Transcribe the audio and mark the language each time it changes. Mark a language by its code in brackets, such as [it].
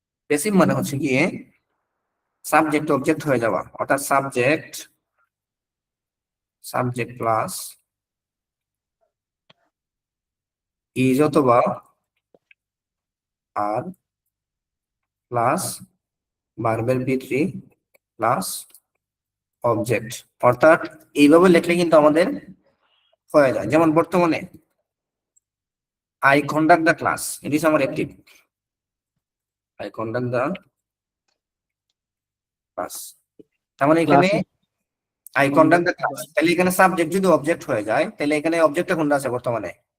[bn] Passive মানে হচ্ছে গিয়ে সাবজেক্ট অবজেক্ট হয়ে যাওয়া, অর্থাৎ সাবজেক্ট, সাবজেক্ট প্লাস ইজ অথবা আর প্লাস ভার্বের বি3 প্লাস অবজেক্ট। অর্থাৎ এইভাবে লিখলে কিন্তু আমাদের হয়ে যায়। যেমন বর্তমানে [en] I conduct the class, it is [bn] আমার active. [en] I conduct the class, [bn] তার মানে এখানে [en] Class is I conduct the conducted class, by [bn] তাহলে এখানে সাবজেক্ট যদি অবজেক্ট হয়ে যায় তাহলে এখানে অবজেক্টটা কোনটা আছে বর্তমানে?